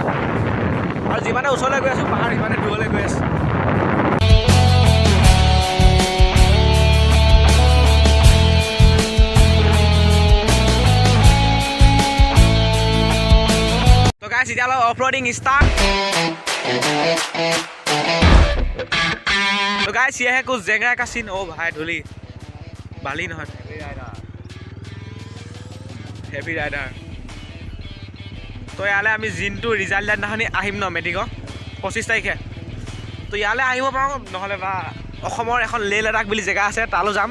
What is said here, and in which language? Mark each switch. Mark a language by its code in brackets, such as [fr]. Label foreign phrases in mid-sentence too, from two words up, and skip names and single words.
[as] আৰু যিমানে ওচৰলৈ গৈ আছোঁ পাহাৰ সিমানে দূৰলৈ গৈ আছোঁ। Guys, এতিয়া অলপ [en] offroading start. [hi] तो गाइस ये है कुछ जगह का सीन। ओ भाई धूली बाली न [en] heavy rider. [as] तो ইয়ালে আমি জিনটো ৰিজাল্ট দিনাখনি আহিম ন মেট্ৰিকৰ 25 তাৰিখে। তো ইয়ালে আহিব পাৰোঁ নহ'লে বা অসমৰ এখন লে লাডাখ বুলি জেগা আছে তালৈ যাম।